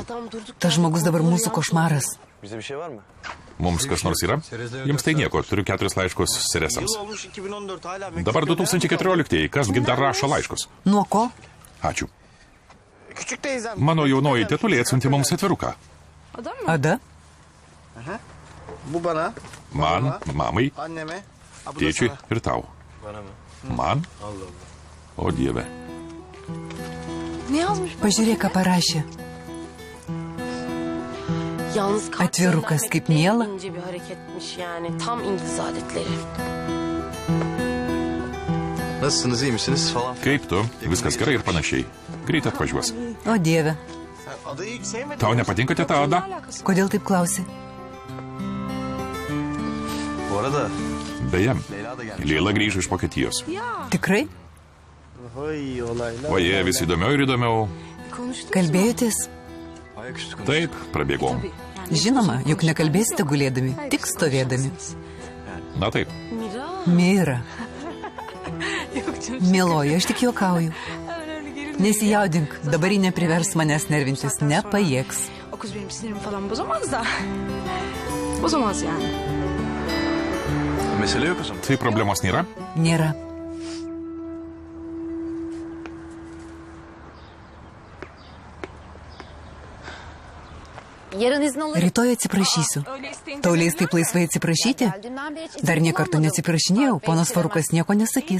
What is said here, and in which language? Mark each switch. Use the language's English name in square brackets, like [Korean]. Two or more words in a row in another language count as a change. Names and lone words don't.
[Lithuanian] Tas žmogus dabar mūsų košmaras. Mums kas nors yra? Jums tai nieko, turiu 4 laiškus seresams. Dabar 2014, kasgi dar rašo laiškus? Nuo ko? Ačiū. Mano jaunoji tetulė atsiuntė mums atviruką. Ada? [Turkish] Bu bana. [Lithuanian] Man, mamai, [Turkish] Anneme. [Lithuanian] tėčiui ir tau. Man? O Dieve. [Turkish] Ne yazmış? [Lithuanian] Pažiūrėk, ką parašė. [Turkish] Yalnız [Lithuanian] Atvirukas kaip miela. [Turkish] ince bir hareketmiş yani. Tam İngiliz adetleri. Nasılsınız, iyi misiniz falan. [Lithuanian] Kaip tu? Viskas gerai ir panašiai. Greit atvažiuos. O Dieve, [Turkish] Adayı hiç sevmedim. [Lithuanian] Tau nepatinka teta Ada? kodėl taip klausi? [Turkish] Bu arada [Lithuanian] Beje, [Turkish] Leyla da gelmiş. [Lithuanian] Lėla grįžo iš Vokietijos. Tikrai? [Turkish] Oy olaylar. [Lithuanian] Oje, vis įdomiau ir įdomiau. Kalbėjotės? [Turkish] Ayaküstü konuş. [Lithuanian] Taip, prabėgom. Žinoma, juk nekalbėsite gulėdami, tik stovėdami. Na taip. Mira. Mieloji, aš tik juokauju. Nesijaudink, dabar ji neprivers manęs nervintis, nepajėgs. [Turkish] O kız benim sinirimi falan bozamaz da. Bozamaz yani. Mesele yok o zaman. [Lithuanian] Tai problemos nėra? Nėra. Rytoj atsiprašysiu. Tau leis taip laisvai atsiprašyti? Dar nie kartą neatsiprašinėjau, ponas Farukas nieko nesakys.